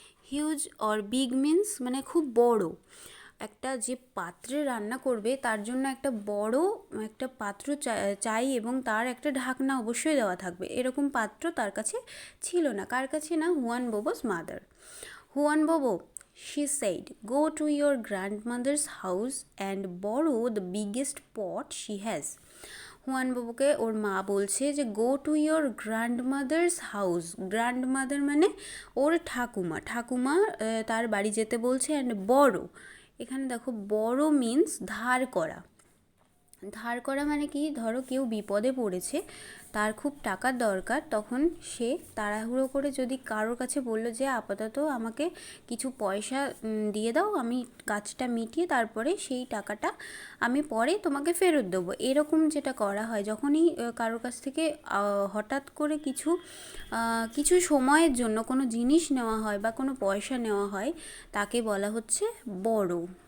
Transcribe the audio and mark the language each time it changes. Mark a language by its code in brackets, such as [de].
[en] huge or big means [bn] মানে খুব বড়। একটা যে পাত্রে রান্না করবে তার জন্য একটা বড় একটা পাত্র চাই, এবং তার একটা ঢাকনা অবশ্যই দেওয়া থাকবে। এরকম পাত্র তার কাছে ছিল না। কার কাছে না, Juan বোবোস mother. [en] Juan Bobo, she said, go to your grandmother's house and borrow the biggest pot she has. [bn] Juan বাবুকে ওর মা বলছে যে [en] Go to your grandmother's house. [bn] Grandmother মানে ওর ঠাকুমা তার বাড়ি যেতে বলছে। অ্যান্ড বড়, এখানে দেখো বড় মিন্স ধার করা, ধার করা মানে কি, ধরো কেউ বিপদে পড়েছে, তার খুব টাকার দরকার, তখন সে তাড়াহুড়ো করে যদি কারোর কাছে বলল যে আপাতত আমাকে কিছু পয়সা দিয়ে দাও, আমি কাজটা মিটিয়ে তারপরে সেই টাকাটা আমি পরে তোমাকে ফেরত দেবো, এরকম যেটা করা হয় যখনই কারোর কাছ থেকে হঠাৎ করে কিছু সময়ের জন্য কোনো জিনিস নেওয়া হয় বা কোনো পয়সা নেওয়া হয়, তাকে বলা হচ্ছে বড়ো।